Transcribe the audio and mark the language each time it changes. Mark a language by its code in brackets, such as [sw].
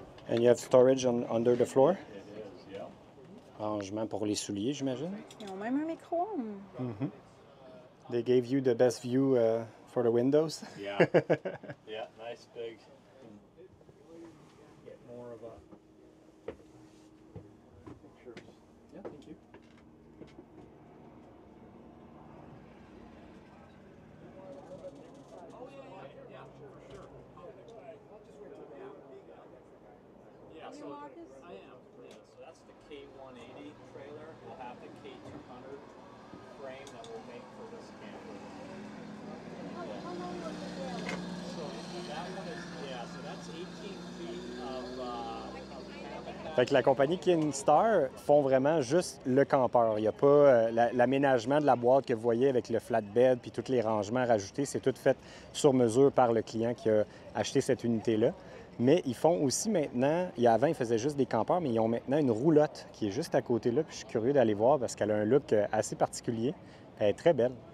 [en] And you have storage under the floor? [fr] Rangement pour les souliers, j'imagine. Ils ont même un micro-ondes. [en] They gave you the best view for the windows. Yeah. Yeah, nice big. Get more of a pictures. Yeah, thank you. Yeah, so I am. Yeah, so that's the K180 trailer. We'll have the K200 frame that we'll make for this camper. So that one is, yeah, so that's 18 feet of cabin. [fr] Fait que la compagnie Kingstar font vraiment juste le campeur. Il n'y a pas l'aménagement de la boîte que vous voyez avec le flatbed puis tous les rangements rajoutés. C'est tout fait sur mesure par le client qui a acheté cette unité-là. Mais ils font aussi maintenant, avant, ils faisaient juste des campeurs, mais ils ont maintenant une roulotte qui est juste à côté là. Puis je suis curieux d'aller voir parce qu'elle a un look assez particulier. Elle est très belle.